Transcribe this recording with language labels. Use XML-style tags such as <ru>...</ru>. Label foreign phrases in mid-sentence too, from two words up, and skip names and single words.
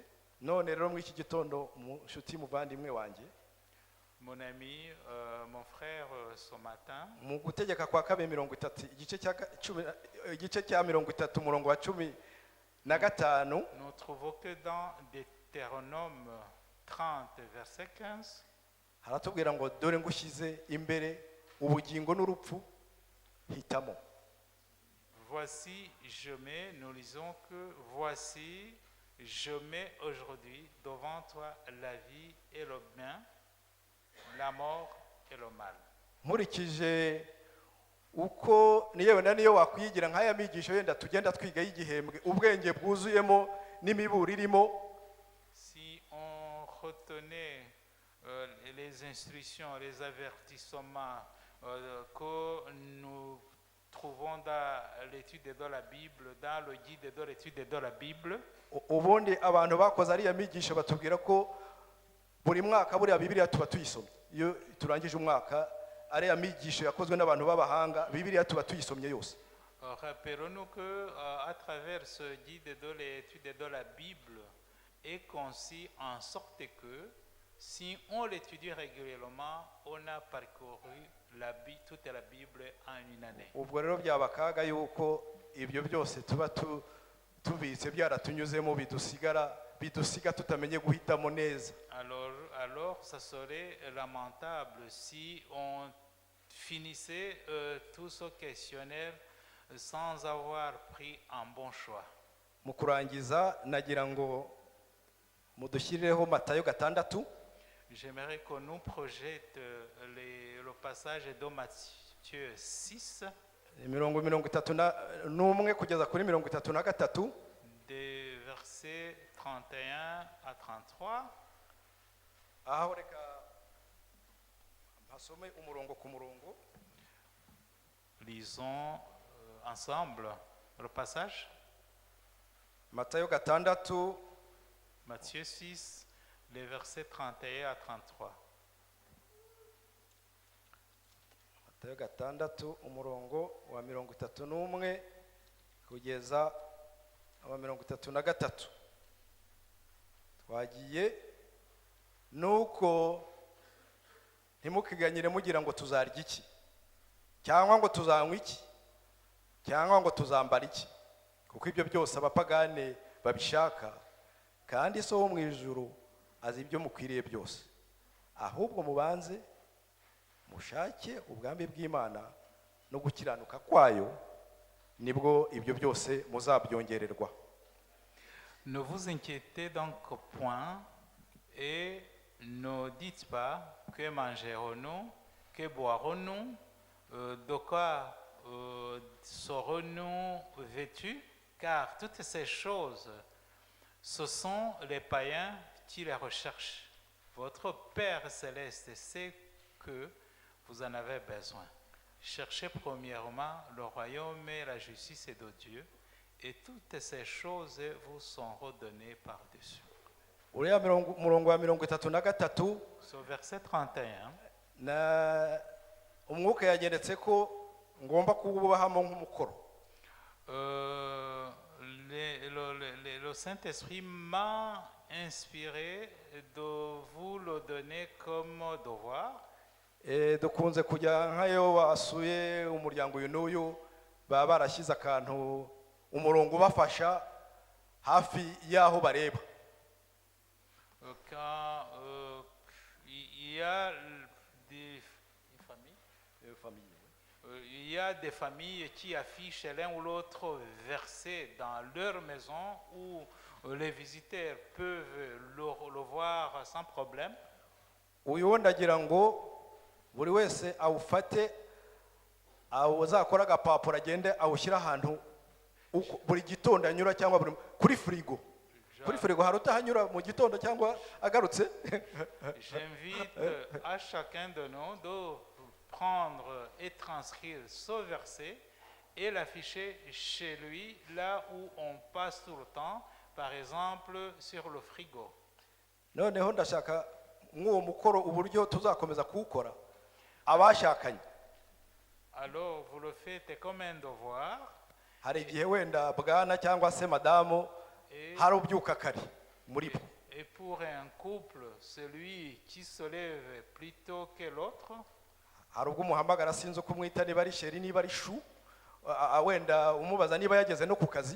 <rw>None rero muri iki gitondo, mushuti muvandimwe wanjye,</rw> <fr>Mon ami, mon frère, ce matin,</fr> <rw>mu gutegeka kwa kabiri 30 igice cya 30 umurongo wa 15,</rw> <fr>nous trouvons que dans Deutéronome 30, verset 15,</fr> <rw>haratubwira ngo dore ngushyize imbere ubugingo n'urupfu, hitamo.</rw> <fr>voici, nous lisons que voici, je mets aujourd'hui devant toi la vie et le bien, la mort et le mal.</fr> <rw>Nkurikije uko niyo wakwigira nk'aya migisho yenda tugenda twiga y'igihembwe, ubwenge bwuzuyemo n'imiburo irimo.</rw> <fr>Si on retenait les instructions, les avertissements que nous trouvons dans l'étude de la Bible, dans le guide de l'étude de la Bible,</fr> <rw>Ubundi abantu bakoze ariya migisho batubwira ko buri mwaka buriya Bibiliya tuba tuyisomye. Iyo turangije umwaka, ariya migisho yakozwe n'abantu b'abahanga, Bibiliya tuba tuyisomye yose.</rw> <fr>rappelons-nous que à travers ce guide de l'étude de la Bible est conçu en sorte que si on l'étudie régulièrement, on a parcouru toute la Bible en une année.</fr> <rw>Ubwo rero byaba akaga yuko ibyo byose tuba tubitse byaratunyuzemo bidusiga tutamenye guhitamo neza.</rw> <fr>Alors ça serait lamentable si on finissait tout ce questionnaire sans avoir pris un bon choix.</fr> <rw>Mu kurangiza nagira ngo mudushyirireho Matayo 6.</rw> <fr>J'aimerais qu'on nous projette le passage de Matthieu 6,</fr> <rw>Mirongo 31 kugeza kuri 33.</rw> <fr>des versets 31 à 33.</fr> <rw>Aho reka mpasome umurongo ku murongo.</rw> <fr>Lisons ensemble le passage.</fr> <rw>matayo gatandatu</rw> <fr>Matthieu 6, les versets 31 à 33.</fr> <rw>matayo gatandatu umurongo wa 31 kugeza wa 33. Twagiye nuko ntimukiganyire mugira ngo tuzarya iki cyangwa ngo tuzanywa iki cyangwa ngo tuzambara iki, kuko ibyo byose abapagane babishaka, kandi so wo mu ijuru azi ibyo mukwiriye byose. Ahubwo mubanze mushake ubwami bw'Imana no gukiranuka kwayo, nibwo ibyo byose muzabyongererwa.</rw> <fr>Ne vous inquiétez donc point et ne dites pas que mangerons-nous, que boirons-nous, de quoi serons-nous vêtus, car toutes ces choses, ce sont les païens qui les recherchent. Votre Père céleste sait que vous en avez besoin. Cherchez premièrement le royaume et la justice de Dieu, et toutes ces choses vous seront données par-dessus.</fr> <rw>Uriya murongo wa 33</rw> <fr>Sur verset 31,</fr> <rw>na umwuka yageretse ko ngomba kububahamo nk'umukoro.</rw> <fr>Le Saint-Esprit m'a inspiré de vous le donner comme devoir.</fr> <rw>Dukunze kujya nk'ayo basuye umuryango uyu n'uyu baba barashyize akantu umurongo ubafasha hafi y'aho bareba.</rw> <fr>Quand il y a des familles, il y a des familles qui affichent l'un ou l'autre verset dans leur maison où les visiteurs peuvent le voir sans problème.</fr> <rw>Uyu wo ndagira ngo buri wese awufate uzakora agapapuro agende awushyira ahantu buri gitondo anyura cyangwa kuri frigo. Kuri frigo hari utahanyura mu gitondo cyangwa agarutse.</rw> <fr>J'invite à chacun de nous de prendre et transcrire ce verset et l'afficher chez lui là où on passe tout le temps, par exemple sur le frigo.</fr> <rw>Noneho ndashaka nk'uwo mukoro uburyo tuzakomeza kuwukora abashakanye.</rw> <fr>Alors vous le faites comme un devoir.</fr> <rw>Hari igihe wenda bwana cyangwa se madamu hari ubyuka kare muri bo.</rw> <fr>Et pour un couple, celui qui se lève plus tôt que l'autre,</fr> <rw>hari ubwo umuhamagara sinzi uko umwita, niba ari sheri niba ari shu, wenda umubaza niba yageze no ku kazi.</rw>